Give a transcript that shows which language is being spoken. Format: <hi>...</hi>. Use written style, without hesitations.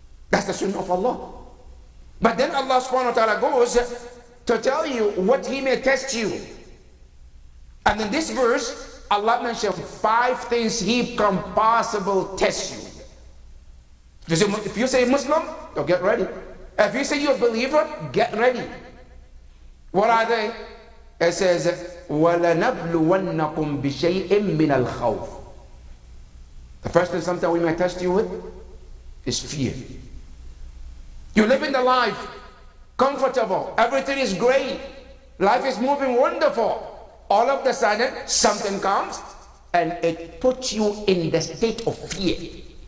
<en>That's the sunnah of Allah. But then Allah subhanahu wa ta'ala goes to tell you what He may test you. And in this verse, Allah mentioned 5 things He can possibly test you. If you say Muslim, so get ready. If you say you're a believer, get ready. What are they? It says,</en> <ar>وَلَنَبْلُوَنَّكُمْ بِشَيْءٍ مِّنَ الْخَوْفِ.</ar> <en>The first thing something we might test you with is fear. You live in the life, comfortable, everything is great, life is moving wonderful. All of a sudden, something comes and it puts you in the state of fear.</en>